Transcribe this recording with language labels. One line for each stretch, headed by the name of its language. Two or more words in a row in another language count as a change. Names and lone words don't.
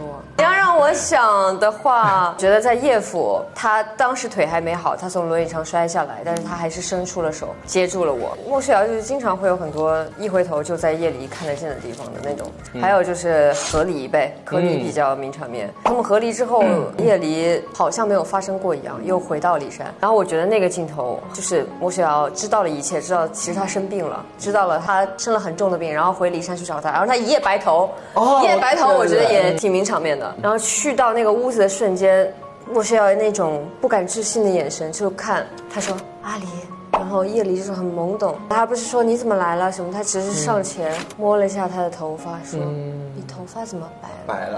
Chinese: 你要讓我想的話，覺得在葉府，他當時腿還沒好，他從輪椅上摔下來，但是他還是伸出了手接住了我。莫秋瑤就是經常會有很多一回頭就在葉梨看得見的地方的那種。還有就是和離唄，和離比較名場面。他們和離之後，葉梨好像沒有發生過一樣，又回到驪山。然後我覺得那個鏡頭就是莫秋瑤知道了一切，知道其實他生病了，知道了他生了很重的病，然後回驪山去找他，然後他一夜白頭，一夜白頭。我覺得也挺名場面的。然後去到那個屋子的瞬間，莫秋瑶那種不敢置信的眼神，就看他說：“阿離， 然後葉梨就是很懵懂，他不是說你怎麼來了什麼，他只是上前摸了一下他的頭髮，說你頭髮怎麼白了？